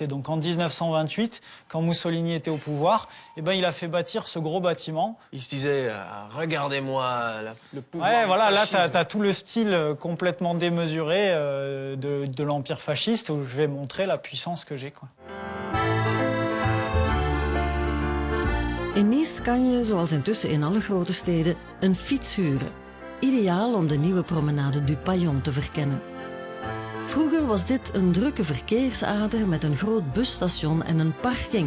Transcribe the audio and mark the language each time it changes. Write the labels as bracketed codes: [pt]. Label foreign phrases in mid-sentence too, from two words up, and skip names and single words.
[fr] Donc en 1928, quand Mussolini était au pouvoir, eh ben, il a fait bâtir ce gros bâtiment. Il se disait, regardez-moi le pouvoir. Ouais, du voilà, là, fascisme. t'as tout le style complètement démesuré de l'Empire fasciste, où je vais montrer la puissance que j'ai, quoi. [nl] In Nice kan je, zoals intussen in alle grote steden, een fiets huren. Ideaal om de nieuwe promenade du Paillon te verkennen. Vroeger was dit een drukke verkeersader met een groot busstation en een parking.